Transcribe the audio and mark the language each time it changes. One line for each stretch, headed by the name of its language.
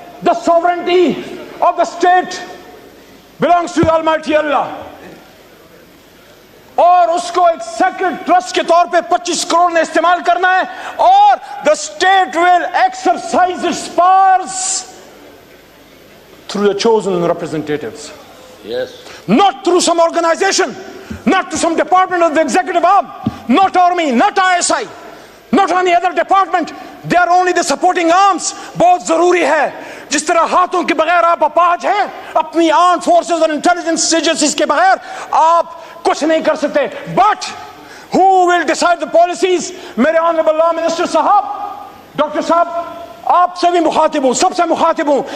English: The sovereignty of the state belongs to Almighty Allah।
Urdu: اور اس کو ایک سیکرڈ ٹرسٹ کے طور پہ 25 کروڑ نے استعمال کرنا ہے, اور
English: the state will exercise its powers through the chosen representatives. Yes. Not through some organization, not through some department of the executive arm, not army, not ISI, not any other department. They are only the supporting arms.
Urdu: بہت ضروری ہے, جس طرح ہاتھوں کے بغیر آپ اپاہج ہیں, اپنی آرم فورسز اور انٹیلیجنس ایجنسیز کے بغیر آپ کچھ نہیں کر سکتے.
English: But who will decide the policies?
Urdu: میرے آنریبل لا منسٹر صاحب, ڈاکٹر صاحب, آپ سے بھی مخاطب ہوں, سب سے مخاطب ہوں.